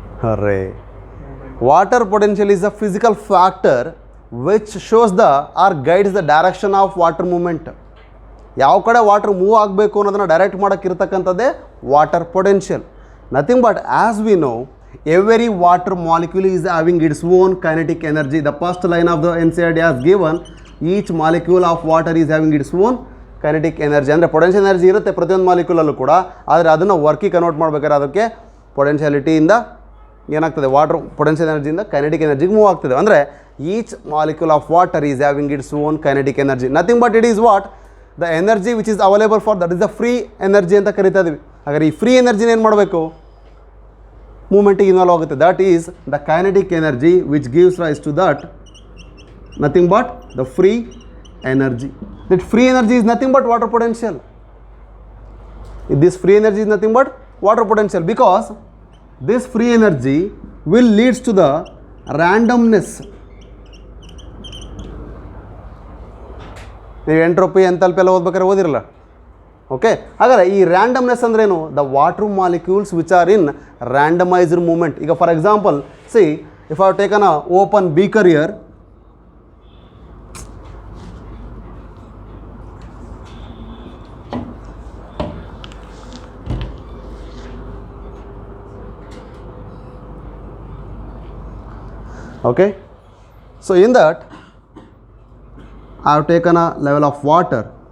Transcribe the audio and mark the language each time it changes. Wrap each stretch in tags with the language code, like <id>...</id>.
<en>ಅರೇ, water potential is a physical factor which shows the or guides the direction of water movement.</en> <kn>ಯಾವ ಕಡೆ water move ಆಗಬೇಕು ಅನ್ನೋದನ್ನು direct ಮಾಡೋಕ್ಕಿರ್ತಕ್ಕಂಥದ್ದೇ water potential.</kn> <en>Nothing but as we know every water molecule is having its own kinetic energy. The first line of the NCERT has given each molecule of water is having its own kinetic energy.</en> <kn>ಅಂದರೆ potential energy ಇರುತ್ತೆ ಪ್ರತಿಯೊಂದು ಮಾಲಿಕ್ಯೂಲಲ್ಲೂ ಕೂಡ, ಆದರೆ ಅದನ್ನು ವರ್ಕಿಗೆ convert ಮಾಡಬೇಕಾದ್ರೆ ಅದಕ್ಕೆ ಪೊಟೆನ್ಷಿಯಾಲಿಟಿಯಿಂದ ಏನಾಗ್ತದೆ, water potential ಎನರ್ಜಿಯಿಂದ kinetic ಎನರ್ಜಿಗೆ move ಆಗ್ತದೆ.</kn> <en>ಅಂದರೆ each molecule of water is having its own kinetic energy. Nothing but it is what the energy which is available for that is the free energy</en> <kn>ಅಂತ ಕರಿತಾ ಇದ್ದೀವಿ. ಹಾಗಾದರೆ ಈ ಫ್ರೀ ಎನರ್ಜಿನ ಏನು ಮಾಡಬೇಕು, ಮೂಮೆಂಟಿಗೆ involve ಆಗುತ್ತೆ.</kn> <en>That is the kinetic energy which gives rise to that nothing but the free energy. That free energy is nothing but water potential. This free energy is nothing but water potential because this free energy will leads to the randomness.</en> <kn>ನೀವು entropy enthalpy ಎಲ್ಲ ಓದ್ಬೇಕಾದ್ರೆ ಓದಿರಲ್ಲ. Okay, ಹಾಗಾದರೆ ಈ ರ್ಯಾಂಡಮ್ನೆಸ್ ಅಂದ್ರೇನು?</kn> <en>The water molecules which are in randomised movement. ಈಗ for example see if I taken a open beaker here, okay, so in that I have taken a level of water.</en>